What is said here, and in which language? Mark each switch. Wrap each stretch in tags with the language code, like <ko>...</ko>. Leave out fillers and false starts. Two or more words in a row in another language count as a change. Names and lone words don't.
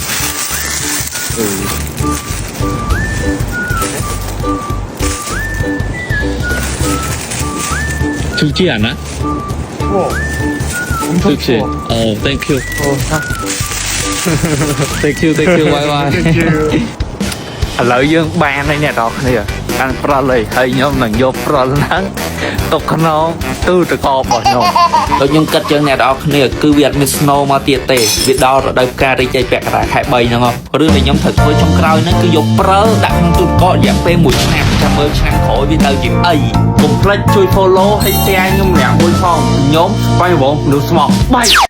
<ko>죽지 않아? 추워. 엄청 좋지. 추워. 땡큐. 자. 땡큐,</ko> <en>bye bye.</en> <ko>땡큐.</ko> <km>ឥឡូវយើងបានហើយអ្នកនរគ្នាកាន់ប្រុសហើយខ្ញុំនឹងយកប្រុសហ្នឹងទុកក្នុងទូទឹកកករបស់ខ្ញុំ ដូចខ្ញុំគិតចឹងអ្នកនរគ្នាគឺវាអត់មាន snow មកទៀតទេវាដល់រដូវផ្ការីករាយពាក់កណ្ដាលខែ3ហ្នឹងហ៎រឿងដែលខ្ញុំត្រូវធ្វើចុងក្រោយហ្នឹងគឺយកព្រើដាក់ក្នុងទូទឹកកករយៈពេល1ឆ្នាំចាំមើលឆ្នាំក្រោយវាទៅជាអីកុំភ្លេចជួយ follow ហើយ share ខ្ញុំម្នាក់មួយផងខ្ញុំបាយវងមនុស្សស្មោះបាយ</km>